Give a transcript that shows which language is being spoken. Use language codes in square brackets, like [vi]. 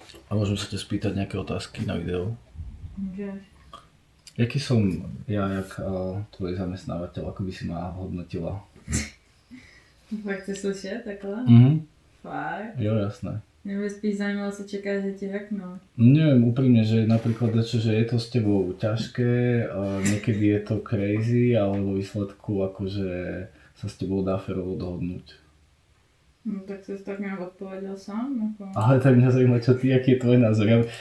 [sk] A môžem sa ťa spýtať nejaké otázky na video? [cs] Můžeš. [sk] Jaký som ja, jak tvoj zamestnávateľ, ako by si ma hodnotila? [cs] Fakt chci slyšet takhle? Fakt? Jo, jasné. Mě by spíš zajímalo, co čeká, že ti řeknu. [sk] Neviem úprimne, že napríklad že je to s tebou ťažké, niekedy je to crazy, ale vo výsledku akože sa s tebou dá férovo dohodnúť. [cs] No tak jsi tak nějak odpověděl sám, jako. [sk] Ale tak mňa zaujíma, čo ty, aký je tvoj názor.